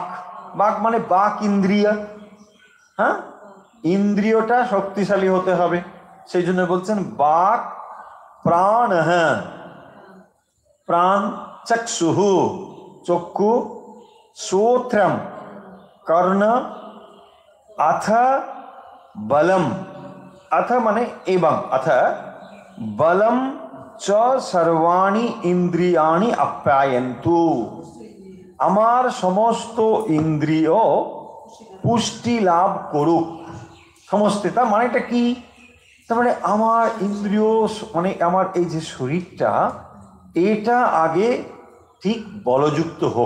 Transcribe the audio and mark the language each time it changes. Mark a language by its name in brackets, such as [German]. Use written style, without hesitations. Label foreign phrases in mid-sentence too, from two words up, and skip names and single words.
[Bangla] বাক মানে বাক ইন্দ্রিয়। হ্যাঁ, ইন্দ্রিয়টা শক্তিশালী হতে হবে, সেই জন্য বলছেন বাক, প্রাণ, প্রাণ, চক্ষুঃ চক্ষু, শ্রোত্রম কর্ণ, [Sanskrit] अथ बलम, अथ [Bangla] মানে এবং, [Sanskrit] अथ बलम च सर्वाणि इंद्रियाणि आप्यायन्तु। [Bangla] আমার সমস্ত ইন্দ্রিয় পুষ্টি লাভ করুক। সমস্ত, তার মানেটা কি? তার মানে আমার ইন্দ্রিয় মানে আমার এই যে শরীরটা, এটা আগে ঠিক বলযুক্ত হোক।